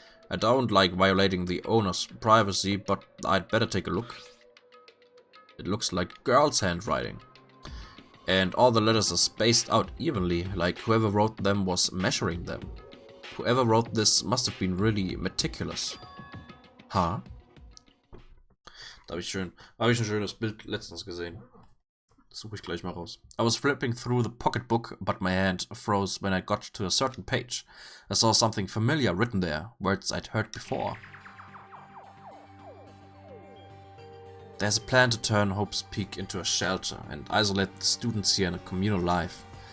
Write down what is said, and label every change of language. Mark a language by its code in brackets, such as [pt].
[en] I don't like violating the owner's privacy, but I'd better take a look. It looks like girl's handwriting. And all the letters are spaced out evenly, like whoever wrote them was measuring them. Whoever wrote this must have been really meticulous. Huh? [de] Da habe ich ein schönes Bild letztens gesehen. Das suche ich gleich mal raus. [en] I was flipping through the pocketbook, but my hand froze when I got to a certain page. I saw something familiar written there, words I'd heard before. There's a plan to turn Hope's Peak into a shelter and isolate the students here in a communal life.